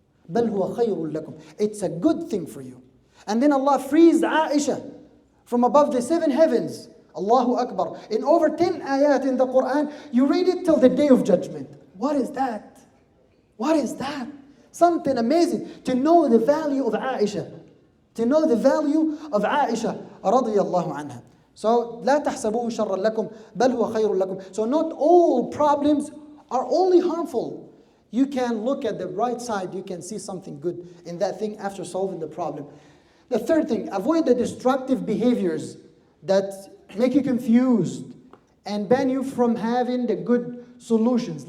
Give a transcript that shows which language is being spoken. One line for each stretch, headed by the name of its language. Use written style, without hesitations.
Arabic: بل هو خير لكم.
English: It's a good thing for you. And then Allah frees Aisha from above the 7 heavens. Allahu Akbar. In over 10 ayat in the Quran, you read it till the day of judgment. What is that? What is that? Something amazing. To know the value of Aisha. To know the value of Aisha
Arabic: رضي الله عنها.
English: So,
Arabic: لا تحسبوه شرا لكم بل هو خير لكم.
English: So not all problems are only harmful. You can look at the right side, you can see something good in that thing after solving the problem. The third thing, avoid the destructive behaviors that make you confused and ban you from having the good solutions.